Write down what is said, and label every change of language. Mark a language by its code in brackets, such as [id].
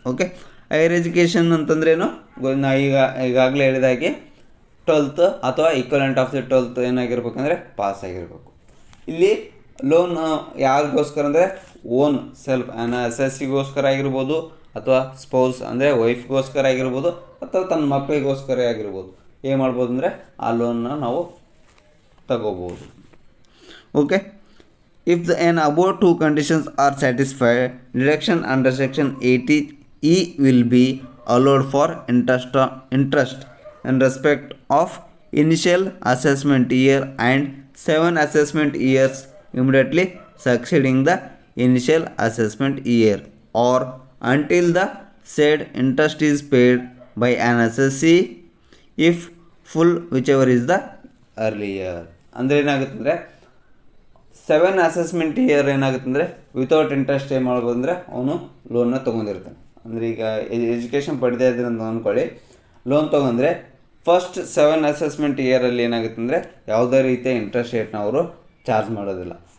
[kn] Okay, higher education ಅಂತಂದ್ರೇನು, ನಾ ಈಗಾಗಲೇ ಹೇಳಿದಾಗೆ 12th ಅಥವಾ equivalent of the 12th ಏನಾಗಿರ್ಬೇಕಂದ್ರೆ pass ಆಗಿರಬೇಕು. ಇಲ್ಲಿ ಲೋನ್ ಯಾರಿಗೋಸ್ಕರ ಅಂದರೆ ಓನ್ ಸೆಲ್ಫ್ SSCಗೋಸ್ಕರ ಆಗಿರ್ಬೋದು, ಅಥವಾ ಸ್ಪೌಸ್ ಅಂದರೆ ವೈಫ್ಗೋಸ್ಕರ ಆಗಿರ್ಬೋದು, ಅಥವಾ ತನ್ನ ಮಕ್ಕಳಿಗೋಸ್ಕರ ಆಗಿರ್ಬೋದು. ಏನು ಮಾಡ್ಬೋದು ಅಂದರೆ ಆ ಲೋನ್ನ ನಾವು ತಗೋಬೋದು. [en] Okay, if the above two conditions are satisfied, deduction under section 80E will be allowed for interest in respect of initial assessment year and 7 assessment years immediately succeeding the initial assessment year, or until the said interest is paid by an SSC if full, whichever is the earlier. [kn] ಅಂದರೆ ಏನಾಗುತ್ತಂದರೆ 7 assessment year ಏನಾಗುತ್ತಂದರೆ without interest ಏನು ಮಾಡ್ಬೋದು ಅಂದರೆ ಅವನು ಲೋನ್ನ ತೊಗೊಂಡಿರ್ತಾನೆ. ಅಂದರೆ ಈಗ education ಪಡೆದೇ ಇದ್ರೆ ಅಂತ ಅಂದ್ಕೊಳ್ಳಿ, ಲೋನ್ ತೊಗೊಂಡ್ರೆ ಫಸ್ಟ್ 7 ಅಸೆಸ್ಮೆಂಟ್ ಇಯರಲ್ಲಿ ಏನಾಗುತ್ತೆ ಅಂದರೆ ಯಾವುದೇ ರೀತಿಯ ಇಂಟ್ರೆಸ್ಟ್ ರೇಟ್ನ ಅವರು ಚಾರ್ಜ್ ಮಾಡೋದಿಲ್ಲ.